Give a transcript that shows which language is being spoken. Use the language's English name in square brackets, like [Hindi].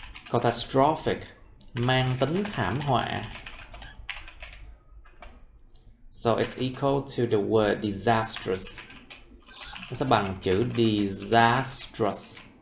[Vietnamese] Catastrophic, mang tính thảm họa. [English] So it's equal to the word disastrous. [Vietnamese] Nó sẽ bằng chữ disastrous.